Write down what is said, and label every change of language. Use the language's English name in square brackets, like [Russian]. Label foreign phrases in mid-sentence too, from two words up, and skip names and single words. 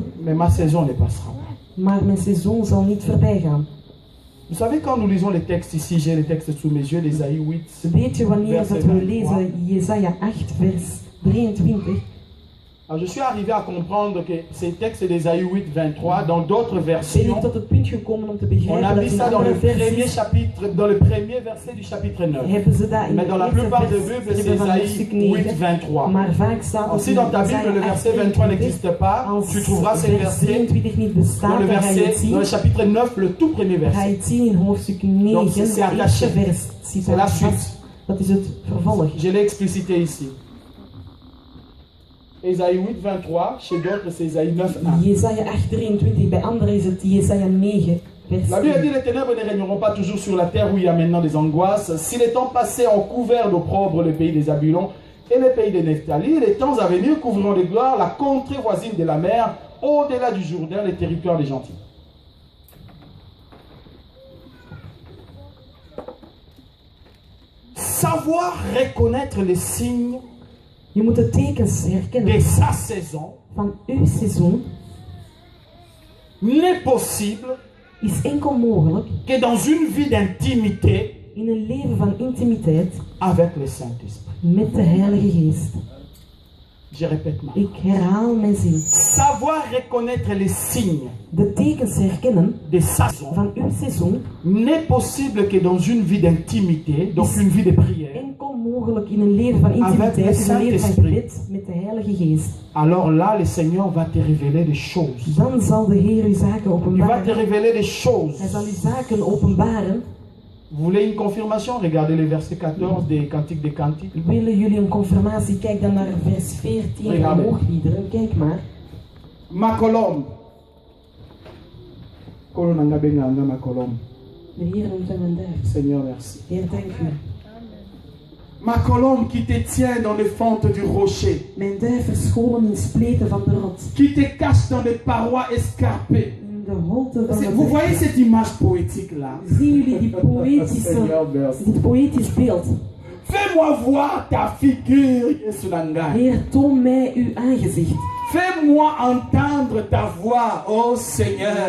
[French] Mais ma saison ne passera pas. [Dutch] Maar mijn seizoen zal niet voorbij gaan. [French] Vous savez, quand nous lisons les textes ici, j'ai les textes sous mes yeux, d'Ésaïe 8. [Dutch] Weet je wanneer dat we lezen Jesaja 8 vers 23? [French] Alors, je suis arrivé à comprendre que ces textes d'Ésaïe 8, 23, dans d'autres [Dutch] Ben ik [French] versions, [Dutch] tot het punt gekomen om te [French] on [Dutch] begrijpen [French] a [Dutch] dat [French] mis [Dutch] in [French] ça dans le [Dutch] andere [French] premier [Dutch] versies [French] chapitre, dans le premier verset du chapitre 9. [Dutch] hebben ze dat in [French] Mais [Dutch] de [French] dans la [Dutch] eerste [French] plupart des [Dutch] vers [French] Bibles, c'est [Dutch] hebben van [French] Ésaïe [Dutch] hoofdstuk 8, 9. 23. Maar vaak staat [French] Alors, [Dutch] het [French] si [Dutch] in [French] dans ta Bible [Dutch] Jesaja [French] le verset 23 n'existe pas, [Dutch] Als [French] tu trouveras ces [Dutch] vers [French] versets [Dutch] 23 niet [French] dans [Dutch] bestaat, [French] le, [Dutch] dan ga je het [French] verset, [Dutch] zien. [French] dans le chapitre 9, le tout premier [Dutch] Ga je [French] verset. [Dutch] het zien in hoofdstuk 9, [French] Donc, c'est [Dutch] het [French] attaché. [Dutch] eerste vers. [French] C'est la suite. [Dutch] Dat is het vervolg. [French] Je l'ai explicité ici. Ésaïe 8, 23, chez d'autres c'est Ésaïe 9, 1. [Dutch] Jesaja 8, 23, bij anderen is het Jesaja 9, vers [French] La Bible 1. dit les ténèbres ne régneront pas toujours sur la terre où il y a maintenant des angoisses. Si les temps passés ont couvert d'opprobre le pays des Zabulons et le pays de Nephtali, les temps à venir couvriront de gloire la contrée voisine de la mer, au-delà du Jourdain, les territoires des gentils. Savoir reconnaître les signes [Dutch] Je moet de tekens herkennen [French] de sa saison [Dutch] van uw seizoen. [French] n'est possible [Dutch] Is enkel mogelijk [French] que dans une vie d'intimité [Dutch] in een leven van intimiteit [French] avec le Saint-Esprit. [Dutch] met de Heilige Geest. [French] Je répète ma. [Dutch] Ik herhaal mijn zin. [French] Savoir reconnaître les signes [Dutch] De tekens herkennen [French] de sa saison [Dutch] van uw seizoen [French] n'est possible que dans une vie d'intimité, donc une vie de prière. [Dutch] enkel mogelijk in een leven van intimiteit, in een leven van gebed met de Heilige Geest. [French] Alors là, le Seigneur va te révéler des choses. [Dutch] Dan zal de Heer uw zaken [French] Il va te [Dutch] openbaren. [French] révéler des choses. [Dutch] Hij zal uw zaken openbaren. [French] Vous voulez une confirmation? Regardez le verset 14 des Cantiques des Cantiques. [Dutch] Willen jullie een confirmatie? Kijk dan naar vers 14 van Hoogliederen. Kijk maar. [French] Ma colombe. [Lingala] Kolonanga benganga [French] ma colombe. [Dutch] De Heer noemt hem een duif. [French] Seigneur, merci. [Dutch] Heer, dank u. [French] Ma colombe qui te tient dans les fentes du rocher, [Dutch] Mijn duif verscholen in spleten van de rots. [French] qui te cache dans les parois escarpées. [Dutch] In de holte van de [French] Vous voyez cette image poétique là? [Dutch] Zien jullie die [French] Seigneur, merci. [Dutch] dit poëtisch beeld? [French] Fais-moi voir ta figure, [Lingala] Yesunanga. [Dutch] Heer, toon mij uw aangezicht. [French] Fais-moi entendre ta voix, oh Seigneur.